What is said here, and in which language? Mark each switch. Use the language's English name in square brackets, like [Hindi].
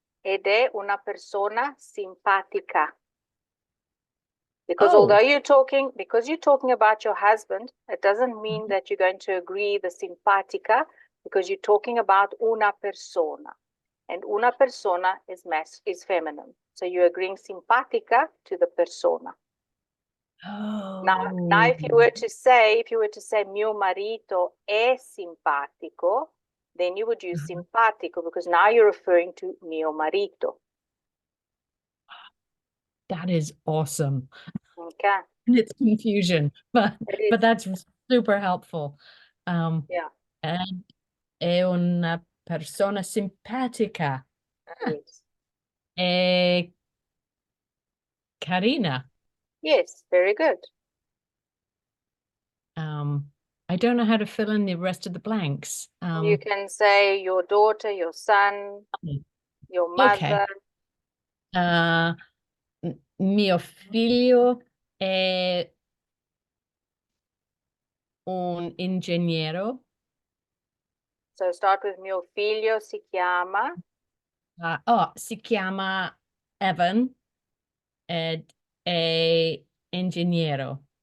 [Italian] Ed è una persona simpatica. [English] Because although you're talking about your husband, it doesn't mean that you're going to agree the simpatica, because you're talking about [Italian] una persona. [English] And [Italian] una persona [English] is feminine. So you're agreeing simpatica to the persona. Now if you were to say [Italian] mio marito è simpatico, [English] then you would use simpatico because now you're referring to [Italian] mio marito. [English] That is awesome. Okay. It's confusion, but It is. that's super helpful. Yeah. [Italian] And è una persona simpatica. [English] Yes. [Italian] È carina. [English] Yes. Very good. I don't know how to fill in the rest of the blanks. You can say your daughter, your son, your Okay. mother. [Italian] Mio figlio è un ingegnere. [English] So start with [Italian] mio figlio si chiama. Si chiama Evan ed è ingegnere.